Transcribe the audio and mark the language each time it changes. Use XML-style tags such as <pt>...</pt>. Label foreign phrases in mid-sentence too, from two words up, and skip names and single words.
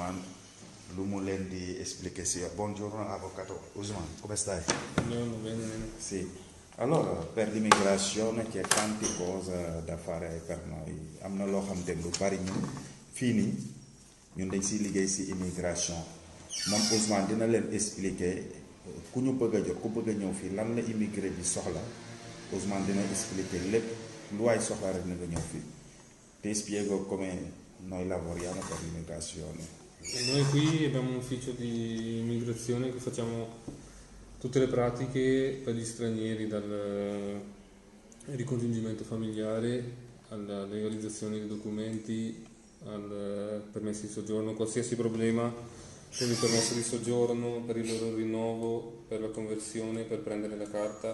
<wo>Ousmane lu mu leen di expliquer si</wo> <it>buongiorno avvocato Ousmane, come stai? No, bene. Sì. Allora, per l'immigrazione c'è tante cose da fare per noi.</it> <wo>Am na loo xam te lu bari ñun fii nii ñun dañ siy liggéey si immigration moom Ousmane dina leen expliquer ku ñu bëgg a jot ku bëgg a ñëw fii lan la immigré bi soxla Ousmane dina expliquer lépp lu waay soxla rek na nga ñëw fii</wo> <it>ti spiego come noi lavoriamo per l'immigrazione. Noi qui abbiamo un ufficio di immigrazione che facciamo tutte le pratiche per gli stranieri, dal ricongiungimento familiare alla legalizzazione dei documenti, al permesso di soggiorno, qualsiasi problema con il permesso di soggiorno, per il loro rinnovo, per la conversione, per prendere la carta.</it>